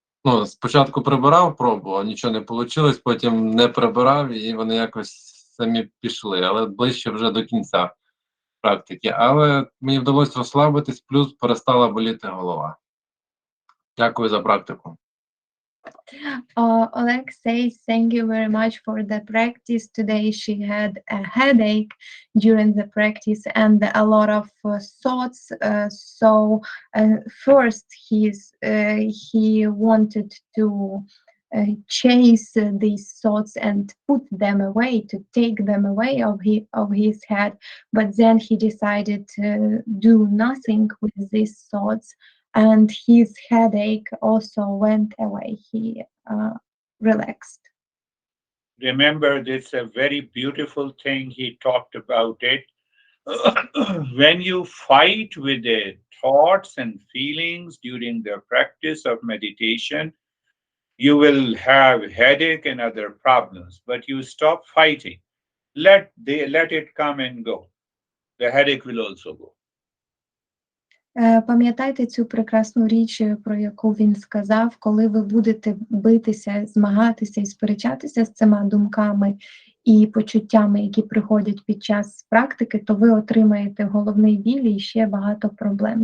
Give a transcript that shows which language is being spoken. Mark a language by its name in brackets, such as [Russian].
[Ukrainian] Ну, спочатку прибирав пробу, а нічого не вийшло, потім не прибирав, і вони якось самі пішли, але ближче вже до кінця практики. Але мені вдалося розслабитись, плюс перестала боліти голова. Дякую за практику. [English] Oleg says thank you very much for the practice. Today she had a headache during the practice and a lot of thoughts. So first he wanted to chase these thoughts and put them away, to take them away of his head. But then he decided to do nothing with these thoughts, and his headache also went away. relaxed. Remember, this is a very beautiful thing. He talked about it. When you fight with the thoughts and feelings during the practice of meditation, you will have headache and other problems, but you stop fighting. Let it come and go. The headache will also go. [Ukrainian] Пам'ятайте цю прекрасну річ, про яку він сказав, коли ви будете битися, змагатися і сперечатися з цими думками і почуттями, які приходять під час практики, то ви отримаєте головний біль і ще багато проблем.